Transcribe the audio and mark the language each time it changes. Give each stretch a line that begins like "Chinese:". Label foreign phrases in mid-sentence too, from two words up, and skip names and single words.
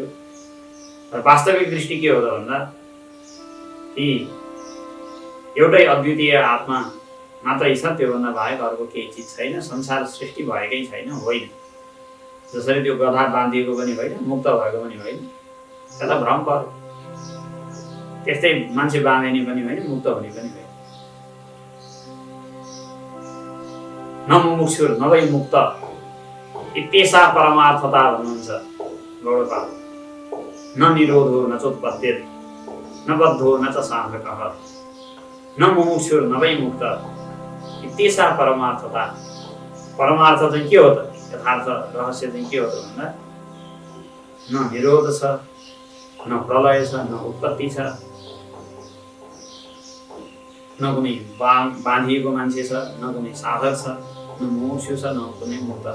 Nepali: र वास्तविक दृष्टि के हो त भन्दा कि एउटै अद्वितीय आत्मा मात्रै छ, त्योभन्दा बाहेक अर्को केही चिज छैन। संसार सृष्टि भएकै छैन, होइन। जसरी त्यो गधा बाँधिएको पनि होइन, मुक्त भएको पनि होइन, त्यसलाई भ्रम पर्यो। त्यस्तै मान्छे बाँधिने पनि होइन, मुक्त हुने पनि होइन।
Sanskrit: न मुमुक्षुर न वै मुक्त इत्येषा परमार्थता भन्नुहुन्छ गौडपाद। न निरोधो न चोत्पत्ति न बद्धो न च साधकः न मुमुक्षुर न वै मुक्त इत्येषा परमार्थता।
Nepali: परमार्थ चाहिँ के हो त? यथार्थ रहस्य चाहिँ के हो त भन्दा न निरोध छ, न प्रलय छ, न उत्पत्ति छ, न कुनै बाँधिएको मान्छे छ, न कुनै साधक छ, न मुमुक्षु छ, न कुनै मुक्त छ।